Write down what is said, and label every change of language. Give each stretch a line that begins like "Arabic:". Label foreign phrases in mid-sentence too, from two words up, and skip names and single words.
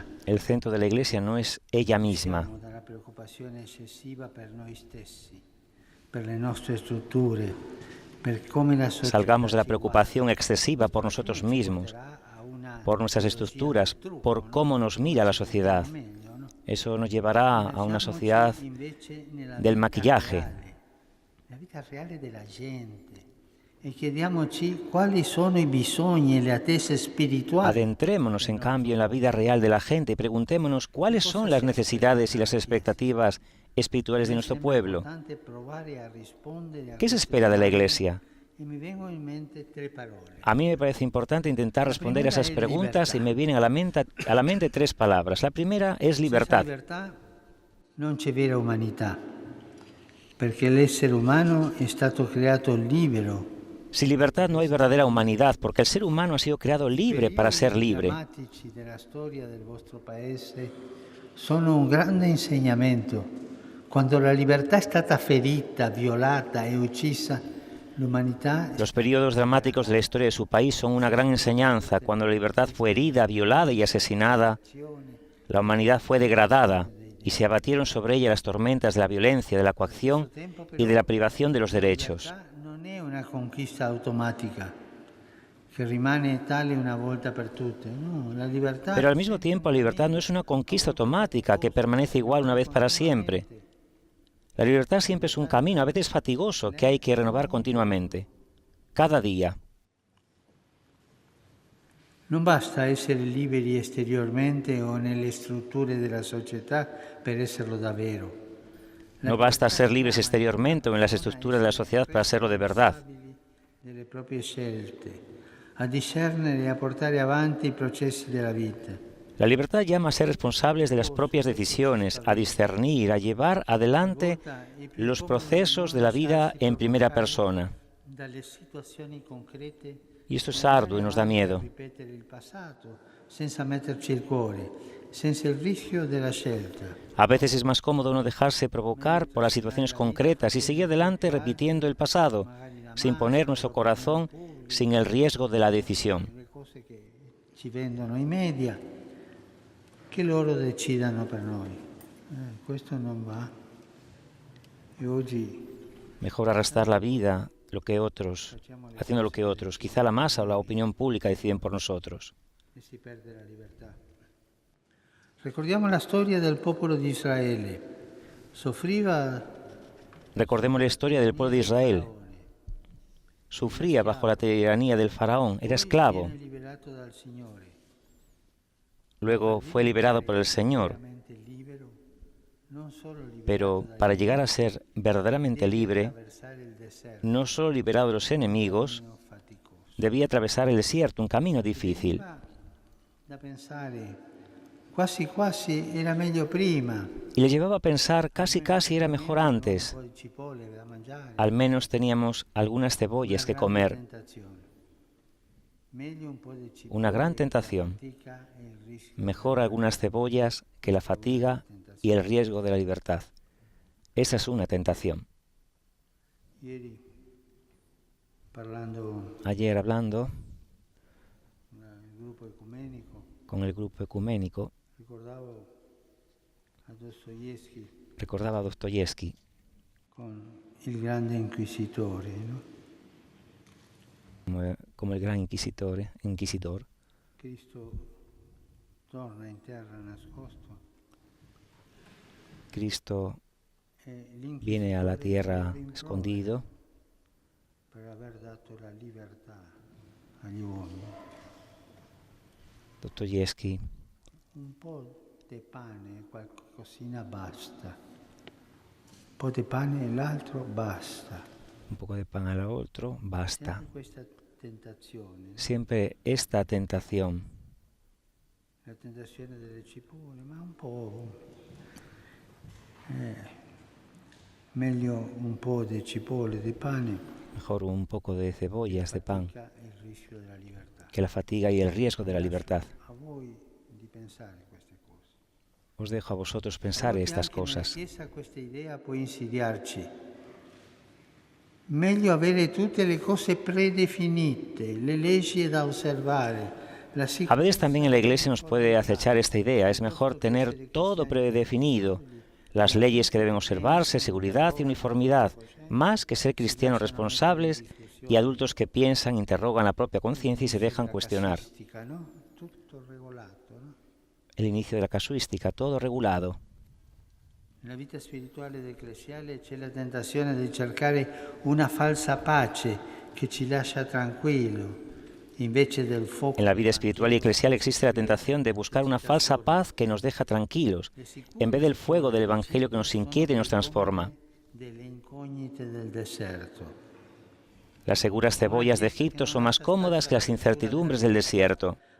Spanish: El centro de la iglesia no es ella misma.
Italian: Dalla preoccupazione eccessiva per noi stessi, per le nostre strutture, per come la società.
Spanish: Salgamos de la preocupación excesiva por nosotros mismos, por nuestras estructuras, por cómo nos mira la sociedad. Eso nos llevará a una sociedad del maquillaje.
Italian: La vita reale della gente. E chiediamoci quali sono i bisogni e le attese spirituali.
Spanish: Adentrémonos, en cambio, en la vida real de la gente y preguntémonos cuáles son las necesidades y las expectativas espirituales de nuestro pueblo. ¿Qué se espera de la Iglesia? A mí me parece importante intentar responder a esas preguntas y me vienen a la mente tres palabras. La primera es libertad.
Italian: Non c'è vera umanità, perché l'essere umano è stato creato libero.
Spanish: Sin libertad no hay verdadera humanidad, porque el ser humano ha sido creado libre para ser libre.
Italian: Drammatici della storia del vostro paese sono un grande insegnamento. Quando la libertà è stata ferita, violata e uccisa, l'umanità...
Spanish: Los periodos dramáticos de la historia de su país son una gran enseñanza. Cuando la libertad fue herida, violada y asesinada, la humanidad fue degradada y se abatieron sobre ella las tormentas de la violencia, de la coacción y de la privación de los derechos.
Italian: Non è una conquista automatica che rimane tale una volta per tutte. No, la libertà...
Spanish: Pero al mismo tiempo, la libertad no es una conquista automática que permanece igual una vez para siempre. La libertad siempre es un camino, a veces fatigoso, que hay que renovar continuamente, cada día.
Italian: Non basta essere liberi esteriormente o nelle strutture della società per esserlo davvero.
Spanish: No basta ser libres exteriormente o en las estructuras de la sociedad para serlo de verdad.
Italian: Delle proprie scelte, a discernere e a portare avanti i processi della vita.
Spanish: La libertad llama a ser responsables de las propias decisiones, a discernir, a llevar adelante los procesos de la vida en primera persona.
Italian: Dalle situazioni concrete
Spanish: Y esto es arduo y nos da miedo.
Italian: ripetere il passato senza metterci il cuore, senza il rischio della scelta.
Spanish: A veces es más cómodo no dejarse provocar por las situaciones concretas y seguir adelante repitiendo el pasado, sin poner nuestro corazón, sin el riesgo de la decisión.
Italian: Le cose che ci vendono i media, che loro decidano per noi. Questo non va. E oggi
Spanish: Mejor arrastrar la vida haciendo lo que otros. Quizá la masa o la opinión pública deciden por nosotros.
Italian: si perde la libertà. Ricordiamo la storia del popolo di Israele. Soffriva
Spanish: Recordemos la historia del pueblo de Israel. Sufría bajo la tiranía del faraón, era esclavo.
Italian: viene liberato dal Signore.
Spanish: Luego fue liberado por el Señor.
Italian: Veramente libero, non solo liberato
Spanish: Pero para llegar a ser verdaderamente libre,
Italian: attraversare il deserto,
Spanish: no solo liberado de los enemigos,
Italian: cammino faticoso.
Spanish: debía atravesar el desierto, un camino difícil.
Italian: Da pensare, quasi quasi era meglio prima.
Spanish: Y le llevaba a pensar, casi era mejor antes.
Italian: Un po' di cipolle da mangiare.
Spanish: Al menos teníamos algunas cebollas que comer.
Italian: Meglio un po' di cipolle,
Spanish: Una gran tentación.
Italian: fatica e il rischio.
Spanish: Mejor algunas cebollas que la fatiga y el riesgo de la libertad. Esa es una tentación.
Italian: Ieri, parlando
Spanish: Ayer, hablando
Italian: con il gruppo ecumenico,
Spanish: con el grupo ecuménico,
Italian: ricordavo a Dostoevsky
Spanish: recordaba a Dostoyevsky
Italian: con il grande inquisitore, no?
Spanish: como el gran inquisidor.
Italian: Cristo torna in terra nascosto Cristo e l'inquisitore
Spanish: viene a la tierra
Italian: rimprovera
Spanish: escondido
Italian: per aver dato la libertà agli uomini.
Spanish: Dostoyevsky,
Italian: Un po' di pane, qualcosina basta. Un po' di pane e l'altro basta.
Spanish: un poco de pan al otro, basta.
Italian: Sempre questa tentazione,
Spanish: Siempre esta tentación,
Italian: la tentazione delle cipolle, ma un po'. Meglio un po' di cipolle, di pane,
Spanish: mejor un poco de cebollas, de pan,
Italian: fatica e il rischio della libertà.
Spanish: que la fatiga y el riesgo de la libertad.
Italian: A voi di pensare queste cose.
Spanish: Os dejo a vosotros pensar estas
Italian: Anche nella
Spanish: cosas.
Italian: Chiesa questa idea può insidiarci. Meglio avere tutte le cose predefinite, le leggi da osservare,
Spanish: la A veces también en la Iglesia nos puede acechar esta idea. Es mejor tener todo predefinido, las leyes que deben observarse, seguridad y uniformidad, más que ser cristianos responsables y adultos que piensan, interrogan la propia conciencia y se dejan cuestionar. ¿no?
Italian: Tutto regolato,
Spanish: ¿no? El inicio de la casuística, todo regulado. Nella vita spirituale ed ecclesiale c'è la tentazione di cercare una falsa pace che ci lascia tranquillo. En la vida espiritual y eclesial existe la tentación de buscar una falsa paz que nos deja tranquilos, en vez del fuego del Evangelio que nos inquieta y nos transforma. Las seguras cebollas de Egipto son más cómodas que las incertidumbres del desierto.